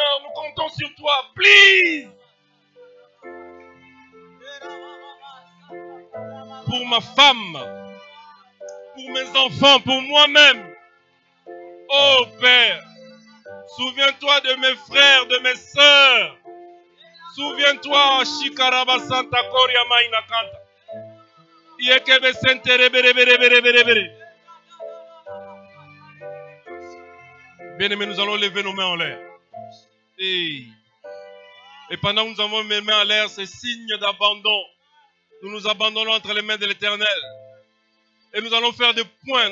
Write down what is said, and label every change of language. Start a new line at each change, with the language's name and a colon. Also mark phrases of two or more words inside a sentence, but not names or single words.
French: Nous comptons sur toi. Please. Pour ma femme. Pour mes enfants. Pour moi-même. Oh Père. Souviens-toi de mes frères, de mes sœurs. Souviens-toi, Shikaraba Santa Koria Maina Kanta. Yekebe Sentere Bere Bere Bere Bere Bere. Bien-aimés, nous allons lever nos mains en l'air. Et pendant que nous avons mes mains en l'air, c'est signe d'abandon. Nous nous abandonnons entre les mains de l'Éternel. Et nous allons faire des points.